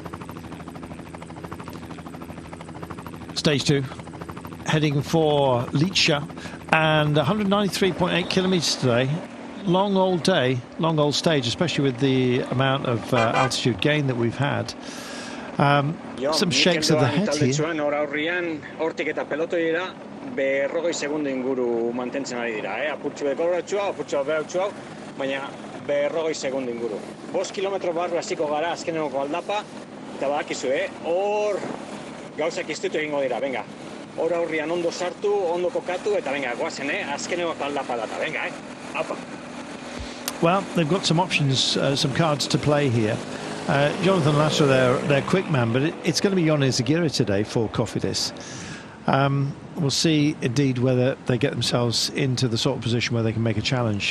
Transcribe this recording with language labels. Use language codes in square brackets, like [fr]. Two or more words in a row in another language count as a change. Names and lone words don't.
[en] Stage 2, heading for Licia, and 193.8 kilometres today. Long old day, long old stage, especially with the amount of altitude gain that we've had. Some shakes of the head here. [eu] Berrogei segundo inguru. 5 kilometro barru hasiko gara azkeneko aldapa, eta badakizu, hor gauzak iztutu egingo dira, venga. Hor aurrian ondo sartu, ondo kokatu, eta venga, goazen, azkeneko aldapa data, venga, apa. [en] Well, they've got some options, some cards to play here. Jonathan Lasser, their quick man, but it's going to be Jonas Aguirre today for Cofidis. We'll see indeed whether they get themselves into the sort of position where they can make a challenge.